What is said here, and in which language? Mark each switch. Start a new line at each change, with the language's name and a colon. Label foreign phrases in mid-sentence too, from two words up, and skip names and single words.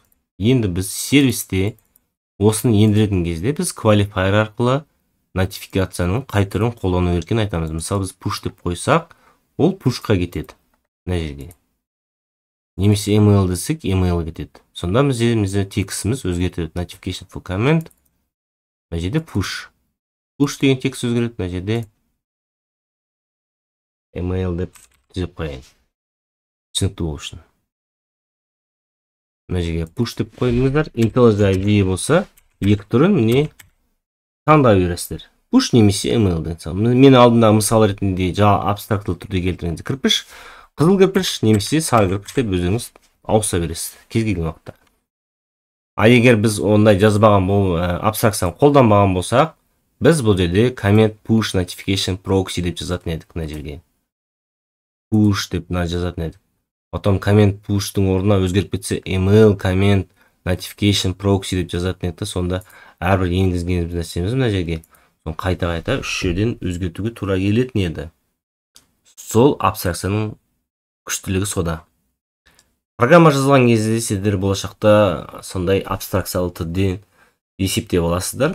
Kazakh: Енді біз сервисте осыны ендіретін кезде біз qualifier арқылы нотификацияның қай түрін қолдану керектігін айтамыз. Мысалы біз push деп қойсақ, ол pushқа кетеді. Мына жерге. Немесе email десек, email кетеді. Сонда бізде текстіміз өзгертеді.
English: Notification for comment.
Kazakh: Мына жерде push. Push деген текст өзгереді. Мына жерде email деп түзеп қояйын. Түсінікті болу үшін. Мына жерге push деп қойдыңыздар. IntelliJ IDE болса, екі түрін міне таңдап бересіздер. Push немесе email деген. Мен алдындағы мысал ретінде жаңа абстрактылы түрде келтіргенде кірпіш, қызыл кірпіш немесе сары кірпіш деп өзіңіз ауыса бересіз кез келген уақытта. Егер біз ондай жазбаған абстракцияны қолданбаған болсақ, біз бұл жерде
English: comment push notification proxy
Kazakh: деп жазатын едік мына жерге. Push деп жазатын едік. Потом
English: comment push'тың
Kazakh: орнына өзгеріп кетсе
English: email comment notification proxy
Kazakh: деп жазатын едік. Сонда әрбір енгізгеніміз нәрсеміз мына жерге қайта-қайта үш жерден өзгертуге тура келетін еді. Сол абстракцияның күштілігі сода. Программа жазылған кезде сіздер болашақта сондай абстракциялы түрде есептеп аласыздар.